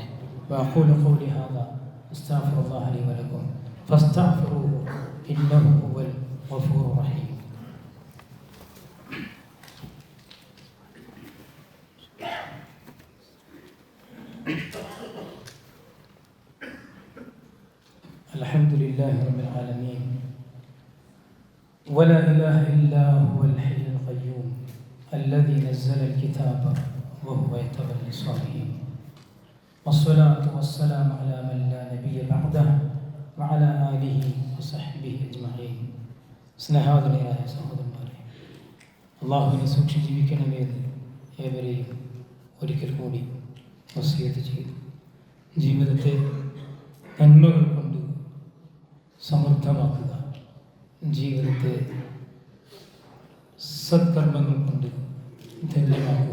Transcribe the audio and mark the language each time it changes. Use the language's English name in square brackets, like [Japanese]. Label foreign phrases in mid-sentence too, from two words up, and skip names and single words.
[Arabic] وأقول قولي هذا أستغفر الله لي ولكم فاستغفروه إنه هو الغفور الرحيم. الحمد لله رب العالمين ولا إله إلا هو الحي القيوم الذي نزل الكتاب وهو يتولى الصالحين والصلاة والسلام على من لا نبي بعده وعلى آله وصحبه أجمعين. [Malayalam] സ്നേഹാദരനായ സഹോദരന്മാരെ, അള്ളാഹുവിനെ സൂക്ഷിച്ച് ജീവിക്കണമെന്ന് ഏവരെയും ഒരിക്കൽ കൂടി വസിയത്ത് ചെയ്തു. ജീവിതത്തെ നന്മകൾ കൊണ്ട് സമൃദ്ധമാക്കുക, ജീവിതത്തെ സത്കർമ്മങ്ങൾ കൊണ്ട് ധന്യമാക്കുക.